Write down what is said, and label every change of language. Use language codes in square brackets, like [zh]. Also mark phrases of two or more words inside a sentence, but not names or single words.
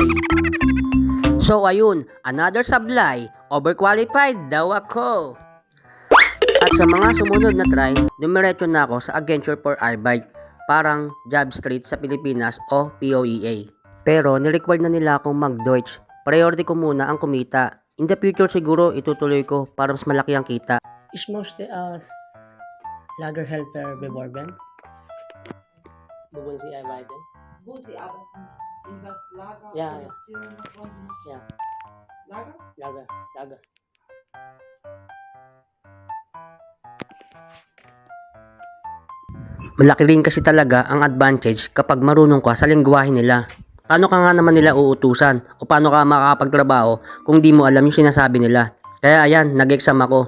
[tl] So ayun, another sablay, overqualified daw ako. At sa mga sumunod na try, dumiretso na ako sa Agentur for Arbeit, parang Job Street sa Pilipinas o POEA. Pero nirequired na nila akong mag-Deutsch, priority ko muna ang kumita. [en] In the future [tl] siguro itutuloy ko para mas malaki ang kita. [de] Ich möchte als Lagerhelfer beworben. Wo wollen Sie arbeiten? Wo Sie arbeiten? In das Lager, Ja, ja. Produktion, was wollen Sie machen? Ja, Lager? Lager. [tl] Malaki rin kasi talaga ang advantage kapag marunong ka sa lengguwahe nila. Paano ka nga naman nila uutusan o paano ka makakapagtrabaho kung di mo alam yung sinasabi nila. Kaya ayan, nag-exam ako.